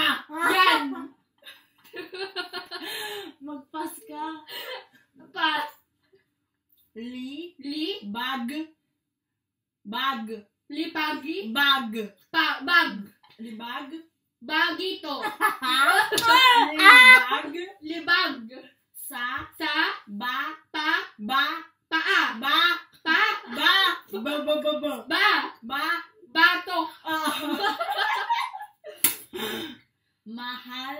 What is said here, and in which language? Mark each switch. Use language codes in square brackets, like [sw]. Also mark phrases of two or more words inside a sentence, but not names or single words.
[tl] Yan. Magpas ka. Pas. Li. Li. Bag. Bag. Lipagi. Bag. Bag. Li bag. Bagito. Li bag. Libag. Sa. Sa. Ba. Pa. Ba. Paa. Ba. Pa. Ba. Ba. Ba. Ba. Ba. Ba. Ba. Bato. Mahal.